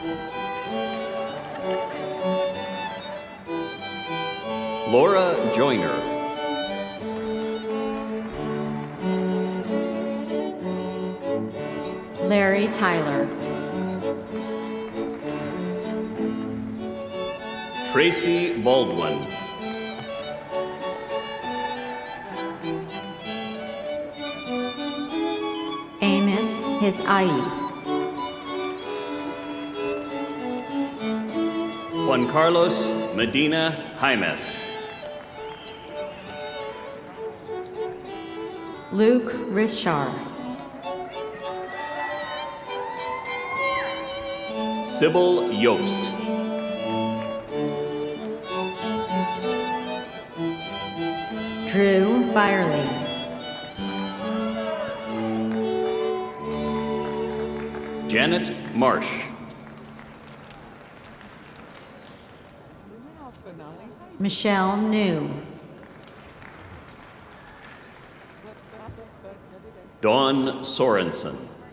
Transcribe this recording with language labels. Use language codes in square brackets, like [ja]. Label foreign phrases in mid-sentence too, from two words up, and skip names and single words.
[en] Laura Joyner. Larry Tyler. Tracy Baldwin. Amos Hisai. Juan Carlos Medina Jaimes. Luke Rishar. Sybil Yost. Drew Byerly. Janet Marsh. Michelle New. Dawn Sorensen.